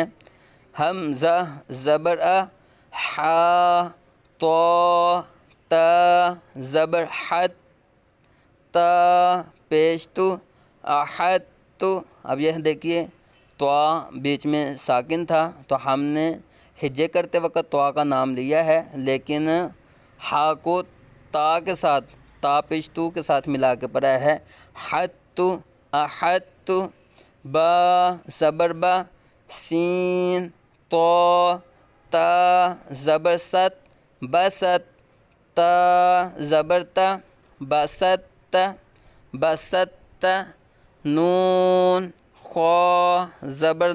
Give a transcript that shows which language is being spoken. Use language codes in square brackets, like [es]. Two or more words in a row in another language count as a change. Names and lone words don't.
[ur] حمزہ زبر ا، حا تو تا زبر حت، تا پیش تو احد تو۔ اب یہ دیکھیے تو بیچ میں ساکن تھا تو ہم نے ہجے کرتے وقت تو کا نام لیا ہے، لیکن ہا کو تا کے ساتھ، تا پیش تو کے ساتھ ملا کے پڑھا ہے، حت تو احد تو۔ با زبر با، سین تو تا زبر ست بست، تا زبر تا بست بست، نون خا زبر